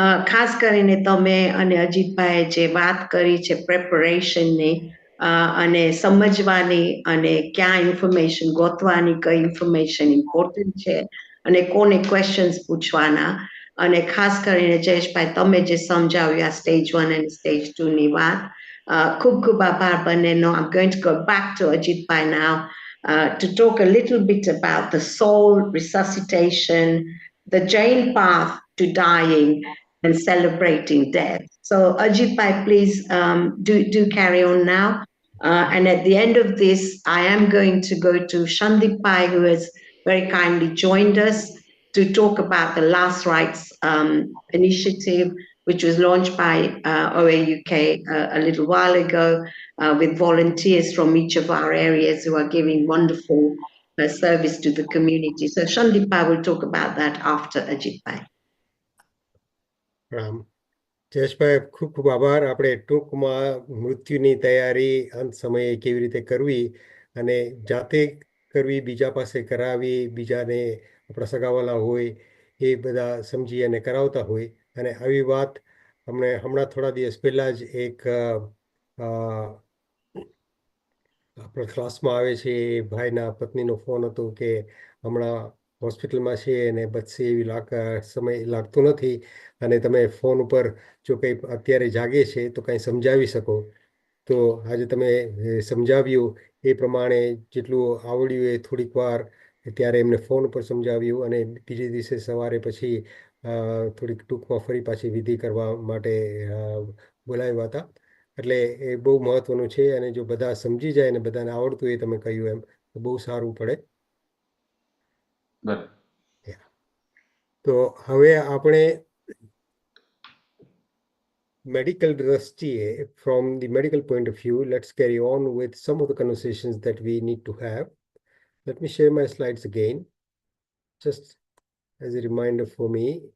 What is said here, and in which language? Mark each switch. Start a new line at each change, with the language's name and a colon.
Gujarati: ખાસ કરીને તમે અને અજીતભાઈએ જે વાત કરી છે પ્રેપરેશનની અને સમજવાની અને ક્યાં ઇન્ફોર્મેશન ગોતવાની, કઈ ઇન્ફોર્મેશન ઇમ્પોર્ટન્ટ છે અને કોને ક્વેશ્ચન્સ પૂછવાના, અને ખાસ કરીને જયેશભાઈ તમે જે સમજાવ્યું આ સ્ટેજ 1 અને સ્ટેજ 2 ની વાત, ખૂબ ખૂબ આભાર બંનેનો.
English: I'm going to go back to Ajitbhai now to talk a little bit about the soul resuscitation, the Jain path to dying and celebrating death. So Ajitbhai, please do carry on now. And at the end of this, I am going to go to Shandip Pai, who has very kindly joined us to talk about the Last Rites initiative, which was launched by OAUK a little while ago with volunteers from each of our areas who are giving wonderful service to the community. So Shandipa will talk about that after Ajitbhai.
Gujarati: Jayeshbhai, ખૂબ ખૂબ આભાર. આપણે ટૂંકમાં મૃત્યુની તૈયારી અંત સમયે કેવી રીતે કરવી અને જાતે કરવી, બીજા પાસે કરાવી, બીજાને આપણા સગાવાલા હોય એ બધા સમજી અને કરાવતા હોય. અને આવી વાત હમણાં થોડા દિવસ પહેલાં જ એક આપણા ક્લાસમાં આવે છે એ ભાઈના પત્નીનો ફોન હતો કે હમણાં હોસ્પિટલમાં છે અને બચશે એવી સમય લાગતો નથી, અને તમે ફોન ઉપર જો કંઈ અત્યારે જાગે છે તો કંઈ સમજાવી શકો. તો આજે તમે સમજાવ્યું એ પ્રમાણે જેટલું આવડ્યું એ થોડીક વાર ત્યારે એમને ફોન ઉપર સમજાવ્યું, અને બીજે દિવસે સવારે પછી થોડીક ટૂંકમાં ફરી પાછી વિધિ કરવા માટે બોલાવ્યા હતા. એટલે એ બહુ મહત્વનું છે, અને જો બધા સમજી જાય અને બધાને આવડતું એ તમે કહ્યું એમ તો બહુ સારું પડે. તો હવે આપણે medical દ્રષ્ટિએ,
English: from the medical point of view, let's carry on with some of the conversations that we need to have. Let me share my slides again, just as a reminder for me.